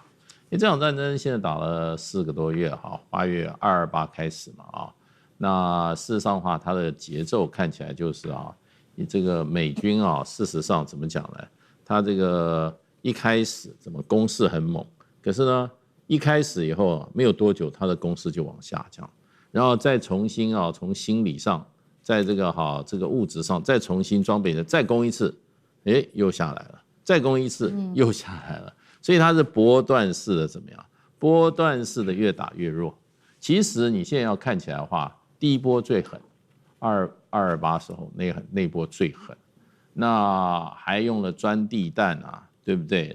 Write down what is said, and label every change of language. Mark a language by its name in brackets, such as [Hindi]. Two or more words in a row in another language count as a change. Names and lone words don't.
[Chinese] 因為這場戰爭現在打了4個多月，哈，8月228開始嘛，啊，那事實上的話，它的節奏看起來就是啊，你這個美軍啊，事實上怎麼講呢？它這個一開始怎麼攻勢很猛，可是呢，一開始以後沒有多久，它的攻勢就往下降，然後再重新啊，從心理上，在這個這個物質上再重新裝備的，再攻一次，哎，又下來了，再攻一次，又下來了。所以它是波段式的怎麼樣？波段式的越打越弱。其實你現在要看起來的話，第一波最狠，228時候那波最狠，那還用了鑽地彈啊，對不對？